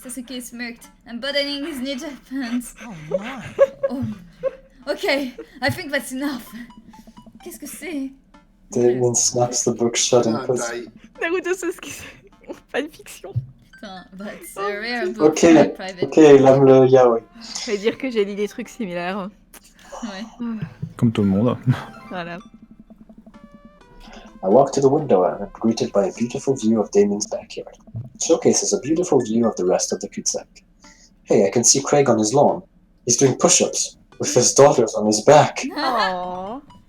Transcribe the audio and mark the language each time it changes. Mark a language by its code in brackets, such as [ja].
[en] Sasuke smirked, unbuttoning his ninja pants. Oh my. Oh. Okay, I think that's enough. [fr] Qu'est-ce que c'est? [en] Damien snaps the book shut and puts. Naruto Sasuke. Fanfiction. [fr] Putain, [en] that's a rare book Ok, for private. [fr] ok, il aime le yaoi. Je vais dire que j'ai lu des trucs similaires. Ouais. Comme tout le monde. Voilà. [en] I walk to the window and am greeted by a beautiful view of Damien's backyard. It showcases a beautiful view of the rest of the cul-de-sac. Hey, I can see Craig on his lawn. He's doing push-ups with his daughters on his back. Aww.